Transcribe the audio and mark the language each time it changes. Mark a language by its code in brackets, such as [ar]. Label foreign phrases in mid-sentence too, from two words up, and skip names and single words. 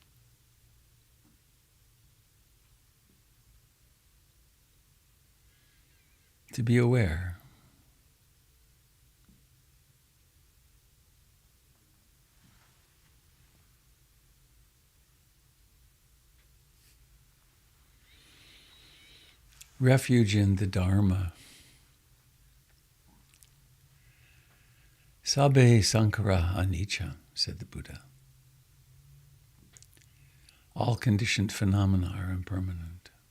[en] To be aware. Refuge in the Dharma. [pi] Sabbe sankhara anicca, [en] said the Buddha. All conditioned phenomena are impermanent.